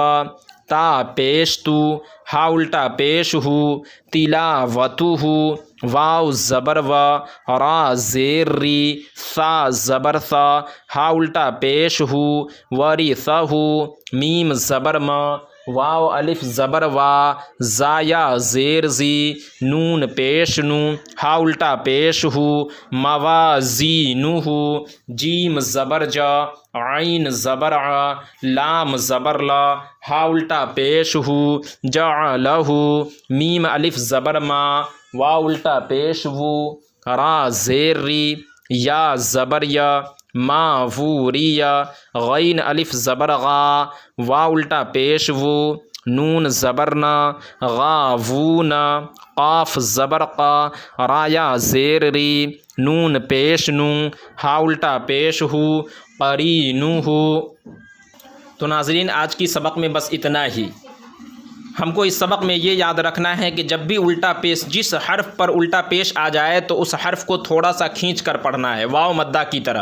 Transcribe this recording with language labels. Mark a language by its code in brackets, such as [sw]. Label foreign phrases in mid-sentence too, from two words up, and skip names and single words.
[ur] تا پیش تو، ہا الٹا پیش ہو، تلاوتہ، واو زبر و، را زیر ری، ثا زبر ثا، ہا الٹا پیش ہو، ورثہ، میم زبر ما، واو الف زبر وا، زایا زیر زی، نون پیش نو، ہا الٹا پیش ہو، موازینہ، جیم زبر جا، عین زبر ع، لام زبر لا، ہا الٹا پیش ہو، جعلہ، میم الف زبر ما، واو الٹا پیش وو، را زیر ری، یا زبر یا، ما ووریا، غین الف زبر غا، واو الٹا پیش وو، نون زبرنا، غاوونا، قاف زبر قا، رایا زیر ری، نون پیش نو، ہا الٹا پیش ہو، قرینہ۔ تو ناظرین آج کی سبق میں بس اتنا ہی۔ ہم کو اس سبق میں یہ یاد رکھنا ہے کہ جب بھی الٹا پیش، جس حرف پر الٹا پیش آ جائے تو اس حرف کو تھوڑا سا کھینچ کر پڑھنا ہے، واو مدہ کی طرح۔